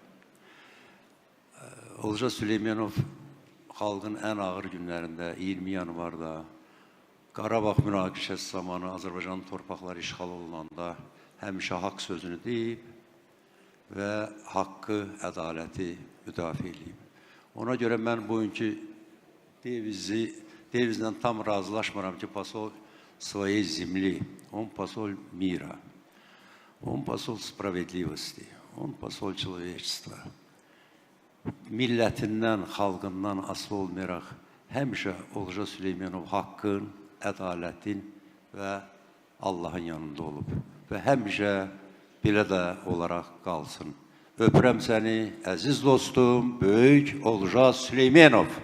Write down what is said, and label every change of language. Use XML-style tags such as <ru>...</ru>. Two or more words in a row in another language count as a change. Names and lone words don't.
<az>Olcaz Süleymanov xalqın ən ağır günlərində, 20 yanvarda, Qarabağ münaqişəsi zamanı Azərbaycan torpaqları işğal olunanda həmişə haqq sözünü deyib və haqqı, ədaləti müdafiə edib. Ona görə mən bugünkü devizlə tam razılaşmıram ki,</az> <ru>посол своей земли, он посол мира, он посол справедливости, он посол человечества.</ru> <az>Millətindən, xalqından asılı olmayaraq həmişə Olcaz Süleymanov haqqın, ədalətin və Allahın yanında olub və həmişə belə də olaraq qalsın. Öpürəm səni, əziz dostum, böyük Olcaz Süleymanov.</az>